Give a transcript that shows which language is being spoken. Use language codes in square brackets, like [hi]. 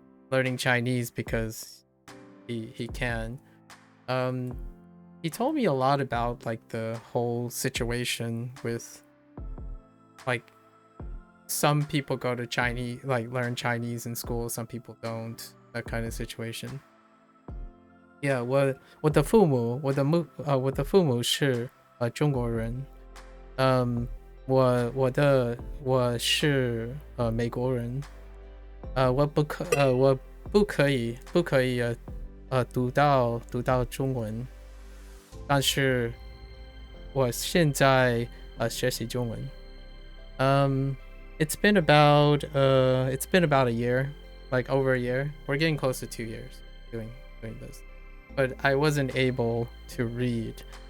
[en] Learning Chinese because he can. He told me a lot about like the whole situation with like some people go to Chinese, like learn Chinese in school, some people don't, that kind of situation. [zh] Yeah, 我的父母是中国人。我是美国人。我不可以读到中文，但是我现在学习中文。 [en] It's been about a year, like over a year. We're getting close to 2 years doing this, but I wasn't able to read.